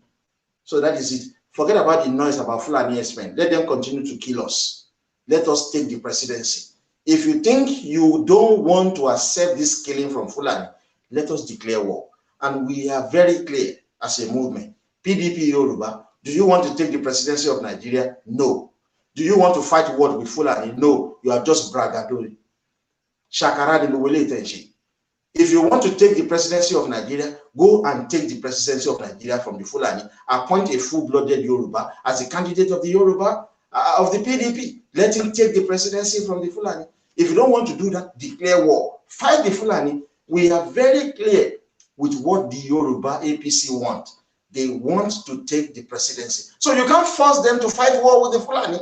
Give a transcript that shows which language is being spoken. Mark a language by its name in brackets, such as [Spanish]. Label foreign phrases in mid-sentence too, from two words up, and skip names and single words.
[English] So that is it. Forget about the noise about Fulani Herdsmen. Let them continue to kill us. Let us take the presidency. If you think you don't want to accept this killing from Fulani, let us declare war. And we are very clear as a movement. PDP Yoruba, do you want to take the presidency of Nigeria? No. Do you want to fight war with Fulani? No. You are just bragadori. Shakara de Luwele Tenshi. If you want to take the presidency of Nigeria, go and take the presidency of Nigeria from the Fulani. Appoint a full-blooded Yoruba as a candidate of the Yoruba, of the PDP. Let him take the presidency from the Fulani. If you don't want to do that, declare war. Fight the Fulani. We are very clear with what the Yoruba APC want. They want to take the presidency. So you can't force them to fight war with the Fulani.